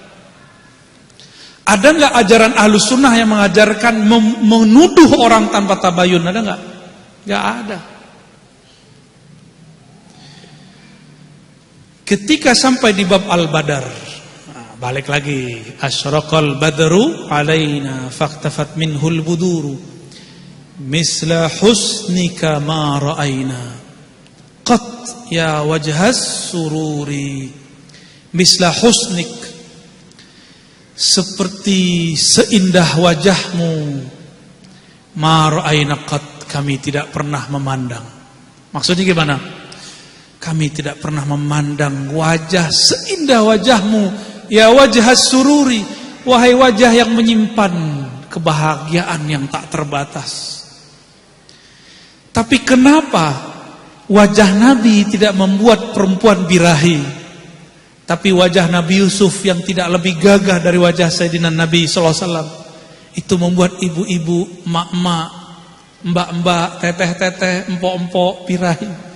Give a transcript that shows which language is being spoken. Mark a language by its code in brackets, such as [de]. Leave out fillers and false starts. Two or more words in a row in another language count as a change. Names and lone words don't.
[id] Ada gak ajaran [ar] أهل السنة [id] yang mengajarkan menuduh orang tanpa tabayun? Ada gak? Gak ada. Ketika sampai di bab Al-Badar, balik lagi, [ar] أشرق البدر علينا فاختفت منه البدور مثل حسنك ما رأينا قط يا وجه السرور. مثل حسنك, [id] seperti seindah wajahmu, [ar] ما رأينا قط, [id] kami tidak pernah memandang. Maksudnya gimana? Kami tidak pernah memandang wajah seindah wajahmu, [ar] يا وجه سروري, [id] wahai wajah yang menyimpan kebahagiaan yang tak terbatas. Tapi kenapa wajah Nabi tidak membuat perempuan birahi, tapi wajah Nabi Yusuf yang tidak lebih gagah dari wajah Sayyidina Nabi SAW itu membuat ibu-ibu, emak-emak, mbak-mbak, teteh-teteh, empok-empok birahi?